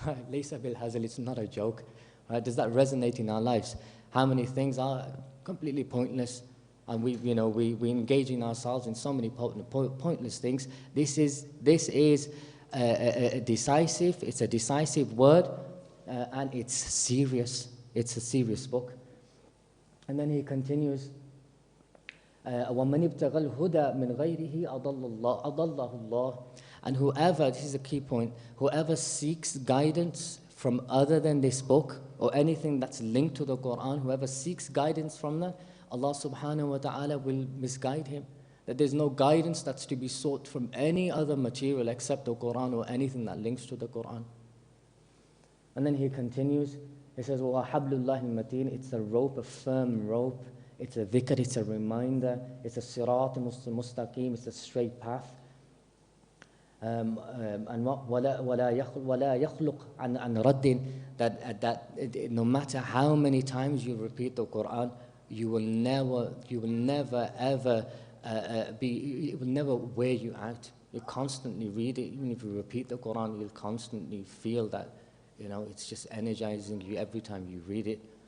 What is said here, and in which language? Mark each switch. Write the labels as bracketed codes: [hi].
[ar] ليس بالهزل, [en] it's not a joke. Right? Does that resonate in our lives? How many things are completely pointless, and we engage in ourselves in so many pointless things. This is decisive. It's a decisive word, and it's serious. It's a serious book. And then he continues, [ar] وَمَنِ ابْتَغَى الْهُدَى مِنْ غَيْرِهِ أَضَلَّهُ اللَّهُ. [en] And whoever, this is a key point, whoever seeks guidance from other than this book, or anything that's linked to the Qur'an, whoever seeks guidance from that, Allah subhanahu wa ta'ala will misguide him. That there's no guidance that's to be sought from any other material except the Qur'an or anything that links to the Qur'an. And then he continues, he says, [ar] وَحَبْلُ اللَّهِ الْمَتِينَ. [en] It's a rope, a firm rope. It's a dhikr, it's a reminder. It's a sirat mustaqim, it's a straight path. And [ar] وَلَا يَخْلُقْ عَنْ رَدٍّ. [en] That no matter how many times you repeat the Qur'an, you will never ever it will never wear you out. You constantly read it. Even if you repeat the Qur'an, you'll constantly feel that, it's just energizing you every time you read it.